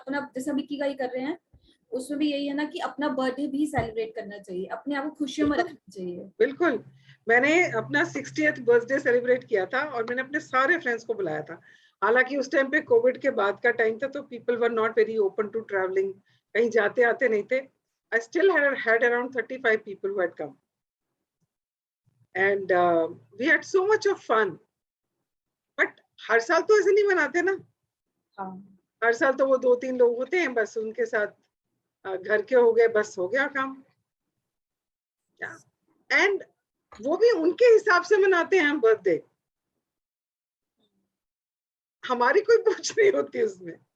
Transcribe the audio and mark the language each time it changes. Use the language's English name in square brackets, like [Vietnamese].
[Hindi] और अपना जैसे हम इकिगाई कर रहे हैं, उसमें भी यही है ना कि अपना बर्थडे भी सेलिब्रेट करना चाहिए, अपने आप को खुशियों में रखना चाहिए। बिल्कुल। मैंने अपना 60th बर्थडे सेलिब्रेट किया था और मैंने अपने सारे फ्रेंड्स को बुलाया था। हालांकि उस टाइम पे कोविड के बाद का टाइम था, तो [English] people were not very open to travelling, [Hindi] कहीं जाते आते नहीं थे। [English] I still had around 35 people who had come and we had so much of fun. [Hindi] But हर साल तो ऐसे नहीं मनाते ना। हाँ, हर साल तो वो 2-3 लोग होते हैं बस, उनके साथ घर के हो गए, बस हो गया काम। एंड वो भी उनके हिसाब से मनाते हैं हम बर्थडे, हमारी कोई पूछ नहीं होती उसमें।